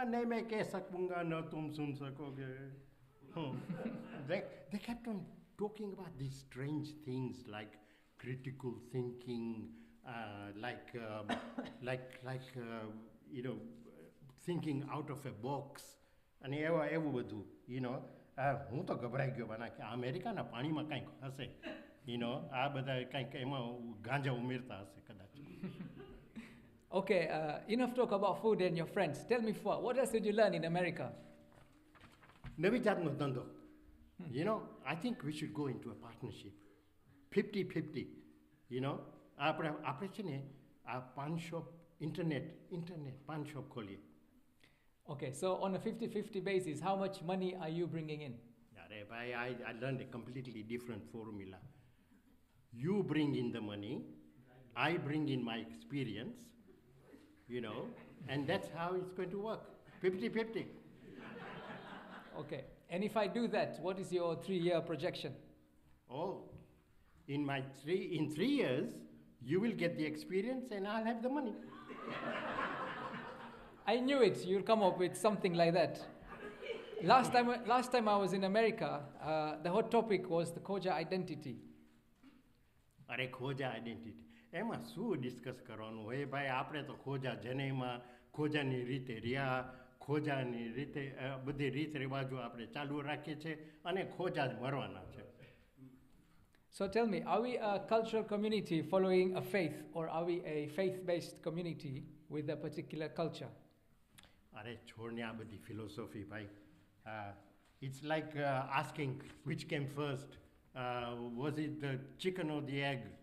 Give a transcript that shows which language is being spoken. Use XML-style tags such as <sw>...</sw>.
<en>They kept on talking about these strange things like critical thinking, you know, thinking out of a box.</en> <gu>And you know, હું તો ગભરાઈ ગયો બના કે અમેરિકાના પાણીમાં કંઈક હશે, you know, આ બધા કંઈક એમાં ગાંજા ઉમેરતા હશે કદાચ.</gu> <en>Okay, enough talk about food and your friends. Tell me, Fuad, what else did you learn in America?</en> <gu>નવી જાતનો ધંધો.</gu> <en>You know, I think we should go into a partnership. 50-50.</en> <gu>You know, આપણે છે ને આ પાન શોપ internet પાન shop ખોલીએ.</gu> <en>Okay, so on a 50-50 basis, how much money are you bringing in? I learned a completely different formula. You bring in the money, I bring in my experience, you know, and that's how it's going to work. 50-50. Okay, and if I do that, what is your 3-year projection? Oh, in 3 years, you will get the experience and I'll have the money. I knew it. You'll come up with something like that. Last time I was in America, the hot topic was the Khoja identity.</en> <gu>અરે ખોજા identity એમાં શું discuss કરવાનું હોય ભાઈ? આપણે તો ખોજા જનેમાં ખોજાની રીતે રહ્યા, ખોજાની રીતે બધી રીત રિવાજો આપણે ચાલુ રાખીએ છીએ અને ખોજા જ મરવાના છે.</gu> <en>So tell me, are we a cultural community following a faith, or are we a faith-based community with a particular culture?</en> <gu>અરે છોડને આ બધી ફિલોસોફી ભાઈ.</gu> <en>It's like asking which came first. Was it the chicken or the egg?</en>